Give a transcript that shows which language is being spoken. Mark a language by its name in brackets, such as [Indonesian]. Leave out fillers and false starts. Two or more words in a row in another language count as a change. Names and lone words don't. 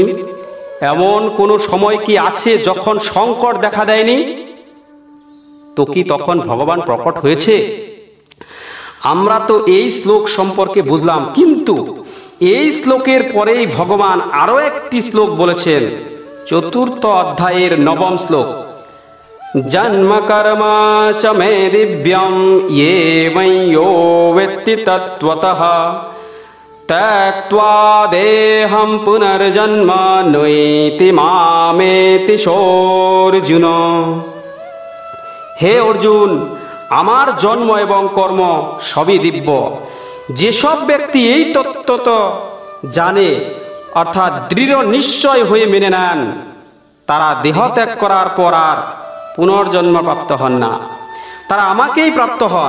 [Bangla] এমন কোনো সময় কি আছে যখন সংকট দেখা দেয়নি? তো কি তখন ভগবান প্রকট হয়েছে? আমরা তো এই শ্লোক সম্পর্কে বুঝলাম, কিন্তু এই শ্লোকের পরেই ভগবান আরো একটি শ্লোক বলেছেন। 4th অধ্যায়ের 9ম শ্লোক, [Sanskrit] जन्म कर्म च मे दिव्यं ये वै यो वेत्ति तत्त्वतः त्यक्त्वा देहं पुनर्जन्म नैति मामेति सोऽर्जुन। [Bangla] হে অর্জুন, আমার জন্ম এবং কর্ম সবই দিব্য। যেসব ব্যক্তি এই তত্ত্ব জানে, অর্থাৎ দৃঢ় নিশ্চয় হয়ে মেনে নেন, তারা দেহ ত্যাগ করার পর আর পুনর্জন্ম প্রাপ্ত হন না, তারা আমাকেই প্রাপ্ত হন।